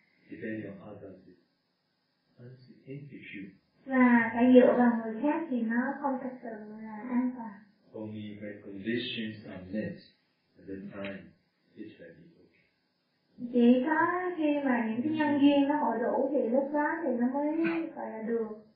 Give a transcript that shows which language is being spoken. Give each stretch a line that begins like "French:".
English: Depending on others, it's insecure.
Vietnamese: Và phải dựa vào người khác thì nó không thực sự là an toàn.
English: Only when conditions are met, at the time, it's very okay.
Vietnamese: Chỉ có khi mà những cái nhân duyên nó hội đủ thì lúc đó thì nó mới gọi là được.